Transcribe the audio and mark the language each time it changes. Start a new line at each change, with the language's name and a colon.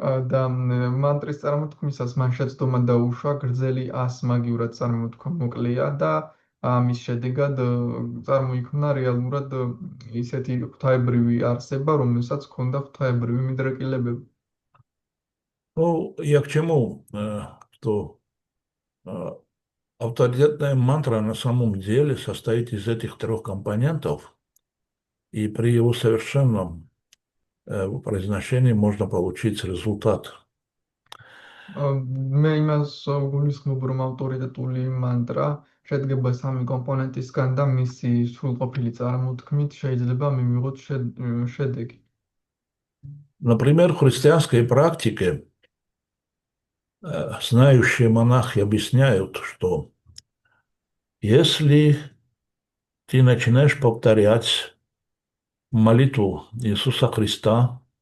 Georgian: და მანტრის წარმოთქმისას მან შეცდომა დაუშვა გრძელი ას მაგიურად წარმოთქვა მოკლეა და ამის შედეგად წარმოიქმნა რეალურად ისეთი ღვთაებრივი არსება, რომელსაც ჰქონდა ღვთაებრივი მიდრეკილებები.
Russian: Ну, я к чему? Что авторитетная мантра на самом деле состоит из этих трех компонентов, и при его совершенном произношении можно получить результат.
Georgian: მე იმას გულისხმობ, რომ ავტორიტეტული მანტრა შედგება სამი კომპონენტისგან და მისი სრულყოფილი წარმოთქმით შეიძლება მივიღოთ შედეგი.
Russian: Например, в христианской практике знающие монахи объясняют, что если ты начинаешь повторять молитву Иисуса Христа,